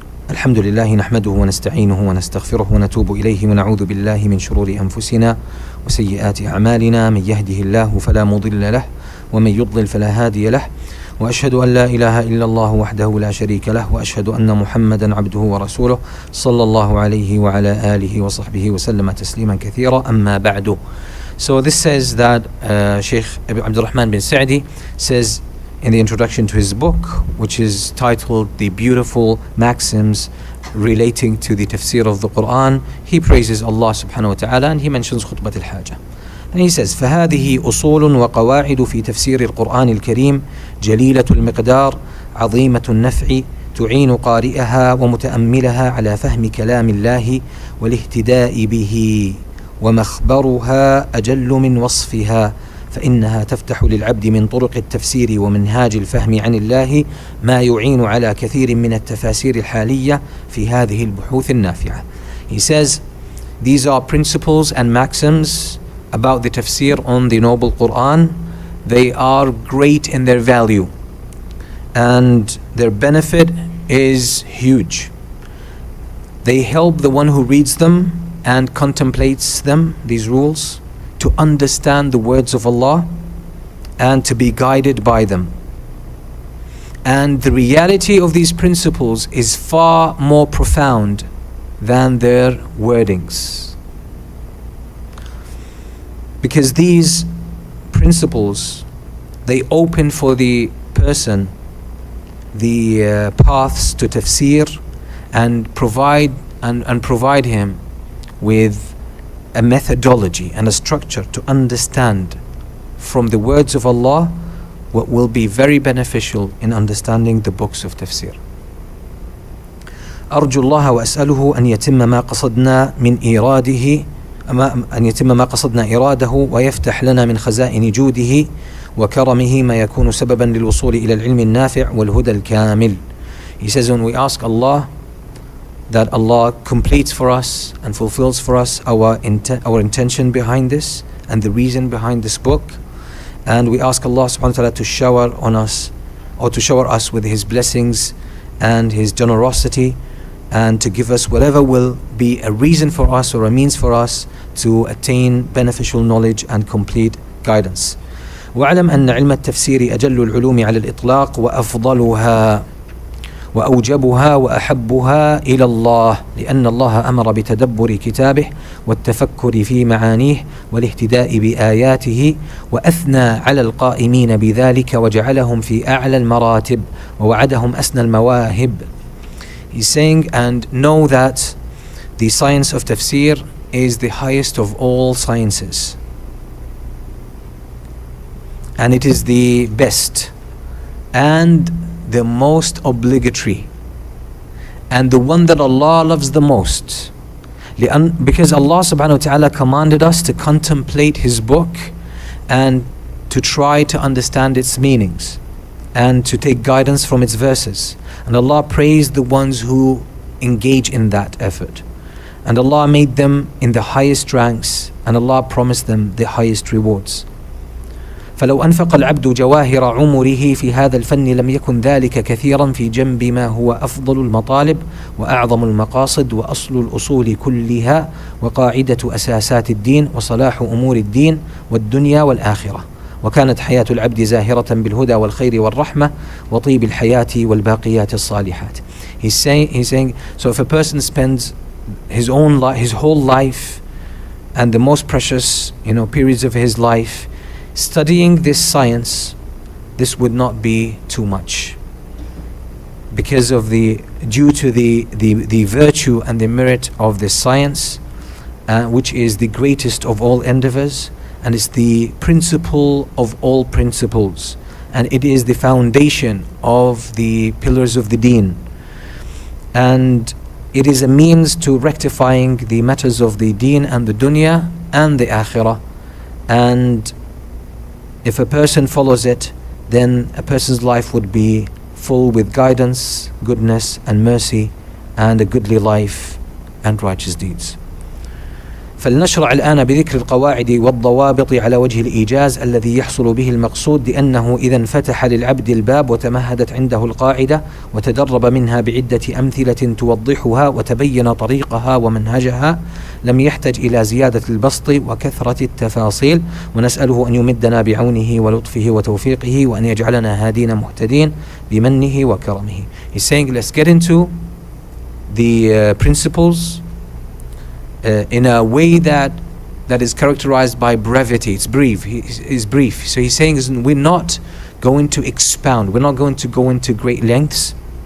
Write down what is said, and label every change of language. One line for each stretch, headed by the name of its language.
Arabic: الحمد لله نحمده ونستعينه ونستغفره ونتوب إليه ونعوذ بالله من شرور أنفسنا وسيئات أعمالنا، من يهده الله فلا مضل له ومن يضلل فلا هادي له، وأشهد أن لا إله إلا الله وحده لا شريك له، وأشهد أن محمدا عبده ورسوله صلى الله عليه وعلى آله وصحبه وسلم تسليما كثيرا. أما بعد.
English: So this says that Sheikh Abdul Rahman bin Sa'di says in the introduction to his book, which is titled The Beautiful Maxims Relating to the Tafsir of the Quran, he praises Allah subhanahu wa ta'ala, and he mentions khutbat al-hajah. And he says,
Arabic: فهذه أصول وقواعد في تفسير القرآن الكريم جليلة المقدار عظيمة النفع تعين قارئها ومتأملها على فهم كلام الله والاهتداء به، ومخبرها أجل من وصفها، فإنها تفتح للعبد من طرق التفسير ومنهاج الفهم عن الله ما يعين على كثير من التفاسير الحالية في هذه البحوث النافعة.
English: He says, these are principles and maxims about the tafsir on the noble Quran. They are great in their value and their benefit is huge. They help the one who reads them and contemplates them, these rules, to understand the words of Allah and to be guided by them. And the reality of these principles is far more profound than their wordings. Because these principles, they open for the person the paths to tafsir and provide him with a methodology and a structure to understand from the words of Allah what will be very beneficial in understanding the books of tafsir.
Arabic: أرجو الله وأسأله أن يتم ما قصدنا من إيراده أن يتم ما قصدنا إراده ويفتح لنا من خزائن جوده وكرمه ما يكون سببا للوصول إلى العلم النافع والهدى الكامل.
English: He says, when we ask Allah that Allah completes for us and fulfills for us our intention behind this and the reason behind this book, and we ask Allah subhanahu wa ta'ala to shower on us or to shower us with His blessings and His generosity, and to give us whatever will be a reason for us or a means for us to attain beneficial knowledge and complete guidance.
Arabic: واعلم أن علم التفسير أجل العلوم على الإطلاق وأفضلها وأوجبها وأحبها إلى الله، لأن الله أمر بتدبر كتابه والتفكر في معانيه والاهتداء بآياته، وأثنى على القائمين بذلك وجعلهم في أعلى المراتب ووعدهم أسنى المواهب.
English: He's saying, and know that the science of tafsir is the highest of all sciences, and it is the best and the most obligatory and the one that Allah loves the most, because Allah subhanahu wa ta'ala commanded us to contemplate His book and to try to understand its meanings and to take guidance from its verses. And Allah praised the ones who engage in that effort, and Allah made them in the highest ranks, and Allah promised them the highest rewards.
Arabic: فلو أنفق العبد جواهر عمره في هذا الفن لم يكن ذلك كثيرا في جنب ما هو أفضل المطالب وأعظم المقاصد وأصل الأصول كلها وقاعدة أساسات الدين وصلاح أمور الدين والدنيا والآخرة، وكانت حياة العبد زاهرة بالهدى والخير والرحمة وطيب الحياة والباقيات الصالحات.
English: He's saying, so if a person spends his whole life and the most precious, periods of his life studying this science, this would not be too much. due to the virtue and the merit of this science, which is the greatest of all endeavors, and it's the principle of all principles, and it is the foundation of the pillars of the deen, and it is a means to rectifying the matters of the deen and the dunya and the akhirah. And if a person follows it, then a person's life would be full with guidance, goodness and mercy, and a goodly life and righteous deeds.
Arabic: فلنشرع الآن بذكر القواعد والضوابط على وجه الإيجاز الذي يحصل به المقصود، لأنه إذا انفتح للعبد الباب وتمهدت عنده القاعدة وتدرب منها بعدة أمثلة توضحها وتبين طريقها ومنهجها، لم يحتج إلى زيادة البسط وكثرة التفاصيل، ونسأله أن يمدنا بعونه ولطفه وتوفيقه وأن يجعلنا هادين مهتدين بمنه وكرمه.
English: He's saying, let's get into the principles in a way that is characterized by brevity. It's brief. It's brief. So he's saying, we're not going to expound. We're not going to go into great lengths.